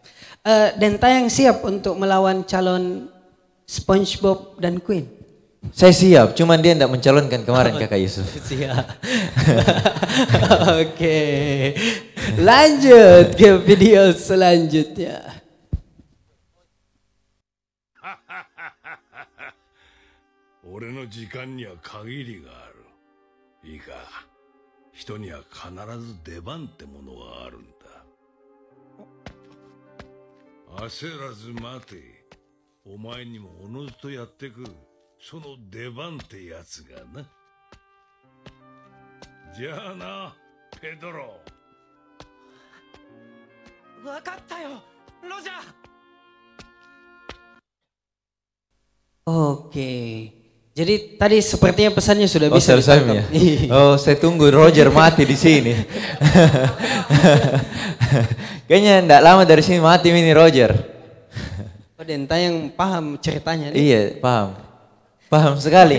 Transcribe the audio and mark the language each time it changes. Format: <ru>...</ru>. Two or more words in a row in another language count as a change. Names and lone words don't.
<id>Dan Tayang siap untuk melawan calon SpongeBob dan Queen? Saya siap, cuman dia tidak mencalonkan kemarin Kakak Yusuf. Siap. Oke. Lanjut ke video selanjutnya.</id> <ja>俺の時間には限りがある。いいか、人には必ず出番ってものがあるんだ。焦らず待て。お前にもおのずとやってくる、その出番ってやつがな。じゃあな、ペドロ。わかったよ、ロジャー。</ja> <id>Oke. Jadi tadi sepertinya pesannya sudah bisa selesai ya? Oh, saya tunggu Roger mati di sini. Kayaknya enggak lama dari sini mati ini Roger. Oh, Denta yang paham ceritanya. Iya, paham. Paham sekali.</id>